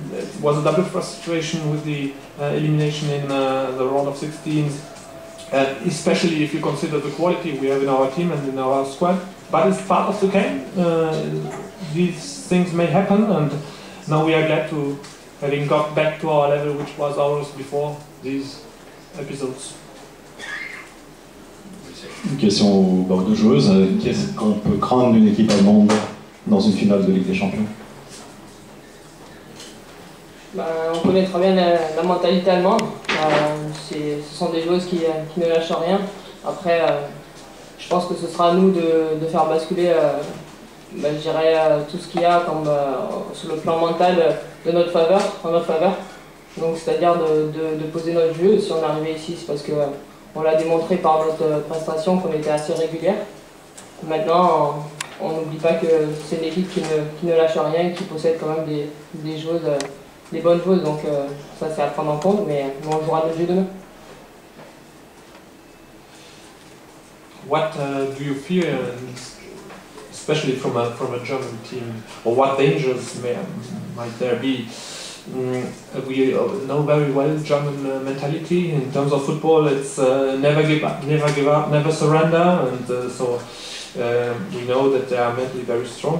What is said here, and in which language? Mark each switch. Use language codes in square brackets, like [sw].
[en] It was a double frustration with the elimination in the round of 16, especially if you consider the quality we have in our team and in our squad. But it's part of the game. These things may happen, and now we are glad to having got back to our level, which was ours before these episodes. [fr] Une question aux deux joueuses. Qu'est-ce qu'on peut craindre d'une équipe allemande dans une finale de Ligue des Champions? On connaît très bien la mentalité allemande. Ce sont des joueuses qui ne lâchent rien. Après, je pense que ce sera à nous de faire basculer je dirais, tout ce qu'il y a comme, sur le plan mental en notre faveur. Donc c'est-à-dire de poser notre jeu. Si on est arrivé ici, c'est parce qu'on l'a démontré par notre prestation qu'on était assez régulière. Maintenant, on n'oublie pas que c'est une équipe qui ne lâche rien et qui possède quand même des joueuses, des bonnes joueuses. Donc ça c'est à prendre en compte, mais on jouera notre jeu demain. [en] What do you fear, especially from a German team, or what dangers might there be? We know very well German mentality in terms of football. It's never give up, never surrender, and so we know that they are mentally very strong.